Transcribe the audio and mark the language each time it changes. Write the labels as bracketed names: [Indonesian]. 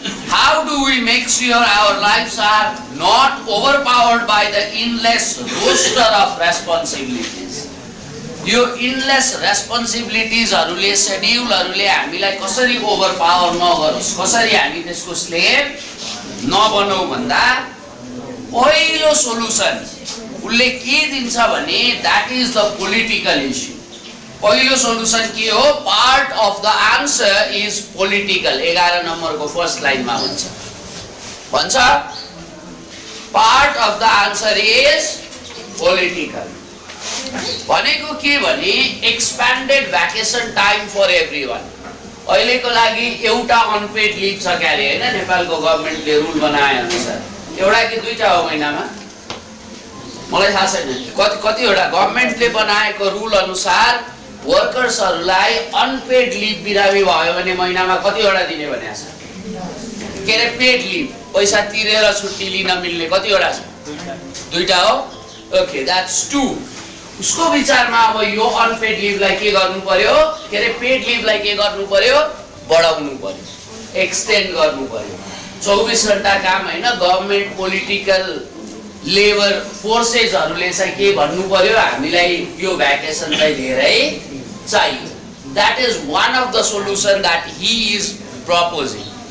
[English] How do we make sure our lives are not overpowered by the endless roster of responsibilities? [Nepali] यो endless responsibilities-हरुले, schedule-हरुले हामीलाई कसरी ओभरपावर नगरोस्, कसरी हामी त्यसको स्लेभ नबनौ भन्दा पहिलो सोलुसन उनले के दिन्छ भने, [English] that is the political issue. [Nepali] पहिलो सोलुसन के हो? [English] Part of the answer is political. [Nepali] 11 नम्बरको फर्स्ट लाइनमा भन्छ [English] Part of the answer is political. [Nepali] भनेको के भने, [English] Expanded vacation time for everyone. [Nepali] अहिलेको लागि एउटा अनपेड लिभ छ क्यारे, हैन? नेपालको गभर्नमेन्टले रुल बनाए अनुसार एउटा कि दुईटा हो महिनामा, मलाई थाहा छैन कतिवटा गभर्नमेन्टले बनाएको रुल अनुसार वर्कर्सहरूलाई अनपेड लिभ बिरामी भयो भने महिनामा कतिवटा दिने भनेको छ? के अरे पेड लिभ, पैसा तिरेर छुट्टी लिन मिल्ने कतिवटा छ? दुईटा हो। [English] Okay, that's 2। [Nepali] उसको विचारमा अब यो अनपेड लिभलाई के गर्नु पर्यो? के अरे पेड लिभलाई के गर्नु पर्यो? बढाउनु पर्यो, एक्सटेन्ड गर्नु पर्यो। 24 घण्टा काम हैन, गभर्नमेन्ट पोलिटिकल लेबर फोर्सेसहरूले चाहिँ के भन्नु पर्यो? हामीलाई यो भ्याकेसन चाहिँ धेरै चाहियो। [English] That is one of the solution that he is proposing.